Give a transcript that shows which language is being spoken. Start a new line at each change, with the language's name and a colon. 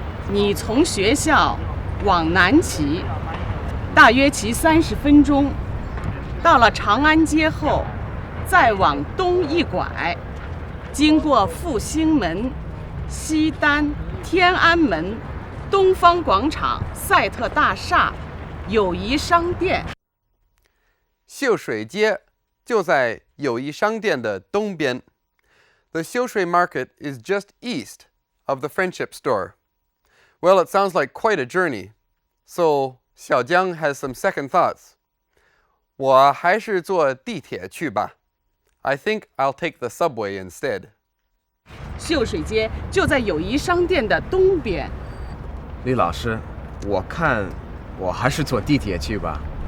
Chinese: 你从学校往南骑，大约骑30分钟，到了长安街后，再往东一拐，经过复兴门、西单、天安门、东方广场、赛特大厦、友谊商店。秀水街就在友谊商店的东边。
English: The Xiushui Market is just east of the Friendship Store. Well, it sounds like quite a journey. So, Xiaojiang has some second thoughts.
Chinese: 我还是坐地铁去吧.
English: I think I'll take the subway instead.
Chinese: 秀水街就在友谊商店的东边。李老师，我看我还是坐地铁去吧。